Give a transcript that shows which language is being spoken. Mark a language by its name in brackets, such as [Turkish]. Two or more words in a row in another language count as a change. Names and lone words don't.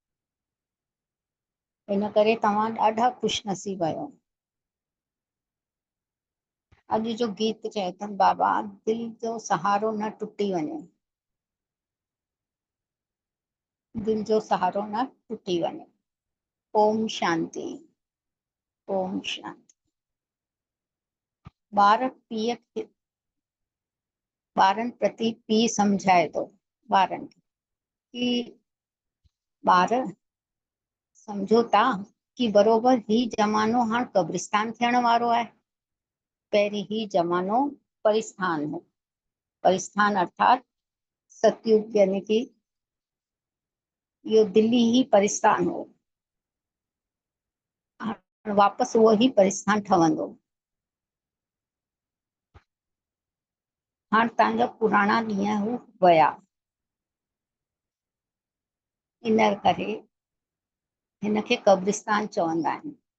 [Sindhi] इन करे तव्हां ॾाढा ख़ुशनसीब आहियो। अॼु जो गीत चए अथनि बाबा, दिलि जो सहारो न टुटी वञे, दिलि जो सहारो न टुटी वञे। ओम शांति, ओम शांति। ॿार पीउ खे, ॿारनि प्रति पीउ सम्झाए थो ॿारनि खे कि ॿार सम्झो था कि बरोबर ही ज़मानो हाणे कब्रिस्तान थियण वारो आहे। पहिरीं ही ज़मानो परिस्थान हो। परिस्थान अर्थात सतयुग, यानी कि इहो दिल्ली ही परिस्थान हो। वापसि उहो ही परिस्थान ठहंदो। हाणे तव्हांजा पुराणा ॾींहं हू विया, इन करे हिनखे कब्रिस्तान चवंदा आहिनि।